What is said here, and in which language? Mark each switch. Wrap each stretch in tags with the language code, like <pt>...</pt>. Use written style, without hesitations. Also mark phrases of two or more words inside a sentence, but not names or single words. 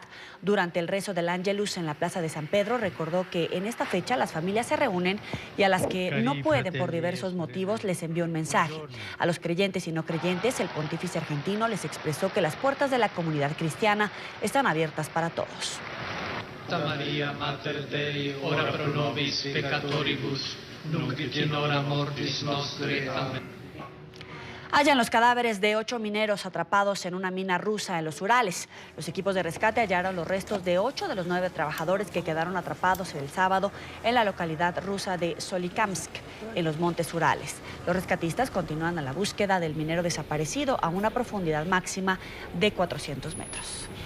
<es>Durante el rezo del Ángelus en la Plaza de San Pedro, recordó que en esta fecha las familias se reúnen y a las que no pueden por diversos motivos les envió un mensaje. A los creyentes y no creyentes, el pontífice argentino les expresó que las puertas de la comunidad cristiana están abiertas para todos.</es> <la>Santa María, Mater Dei, ora pro nobis peccatoribus, nunc et in hora mortis nostre.</la> <es>Amén. Hallan los cadáveres de 8 mineros atrapados en una mina rusa en los Urales. Los equipos de rescate hallaron los restos de 8 de los 9 trabajadores que quedaron atrapados el sábado en la localidad rusa de Solikamsk, en los montes Urales. Los rescatistas continúan en la búsqueda del minero desaparecido a una profundidad máxima de 400 metros.</es>